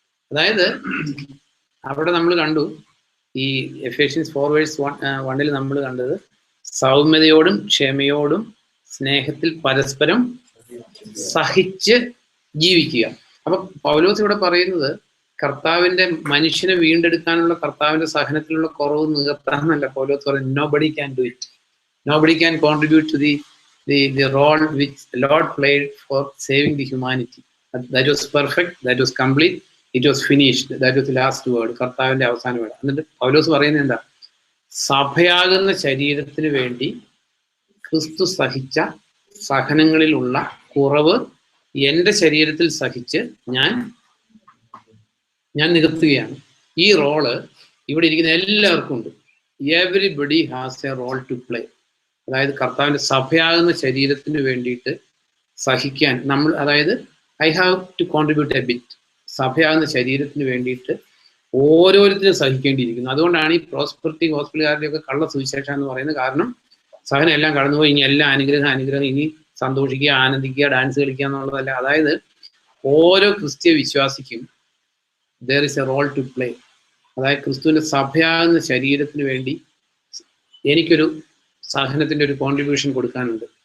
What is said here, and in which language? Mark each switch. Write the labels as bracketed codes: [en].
[ml] അതായത് അവിടെ നമ്മൾ കണ്ടു, ഈ എഫേഷ്യൻസ് 4:1 നമ്മൾ കണ്ടത് സൗമ്യതയോടും ക്ഷമയോടും സ്നേഹത്തിൽ പരസ്പരം സഹിച്ച് ജീവിക്കുക. അപ്പൊ പൗലോസ് ഇവിടെ പറയുന്നത് കർത്താവിന്റെ മനുഷ്യനെ വീണ്ടെടുക്കാനുള്ള കർത്താവിന്റെ സഹനത്തിലുള്ള കുറവ് നികത്താന്നല്ല പൗലോസ് പറയുന്നത്. [en] Nobody can do it. Nobody can contribute to the role which the Lord played for saving the humanity. That was perfect, that was complete, it was finished. That was the last word, [ml] കർത്താവിന്റെ അവസാന word. എന്നിട്ട് പൗലോസ് പറയുന്നത് എന്താ? സഭയാകുന്ന ശരീരത്തിന് വേണ്ടി ക്രിസ്തു സഹിച്ച സഹനങ്ങളിലുള്ള കുറവ് എന്റെ ശരീരത്തിൽ സഹിച്ച് ഞാൻ നികത്തുകയാണ്. ഈ റോള് ഇവിടെ ഇരിക്കുന്ന എല്ലാവർക്കും ഉണ്ട്. [en] Everybody has a role to play. [ml] അതായത് കർത്താവിന്റെ സഭയാകുന്ന ശരീരത്തിന് വേണ്ടിയിട്ട് സഹിക്കാൻ നമ്മൾ, അതായത് [en] I have to contribute a bit. [ml] സഭയാകുന്ന ശരീരത്തിന് വേണ്ടിയിട്ട് ഓരോരുത്തരും സഹിക്കേണ്ടിയിരിക്കുന്നു. അതുകൊണ്ടാണ് ഈ പ്രോസ്പെറിറ്റി ഹോസ്പിറ്റലുകാരുടെയൊക്കെ കള്ള സുവിശേഷം എന്ന് പറയുന്നത്. കാരണം സഹനം എല്ലാം കടന്നുപോയി, ഇനി എല്ലാം അനുഗ്രഹം, ഇനി സന്തോഷിക്കുക, ആനന്ദിക്കുക, ഡാൻസ് കളിക്കുക എന്നുള്ളതല്ല. അതായത് ഓരോ ക്രിസ്ത്യ വിശ്വാസിക്കും [en] there is a role to play. [ml] അതായത് ക്രിസ്തുവിന്റെ സഭയാകുന്ന ശരീരത്തിന് വേണ്ടി എനിക്കൊരു സഹനത്തിന്റെ ഒരു കോൺട്രിബ്യൂഷൻ കൊടുക്കാനുണ്ട്.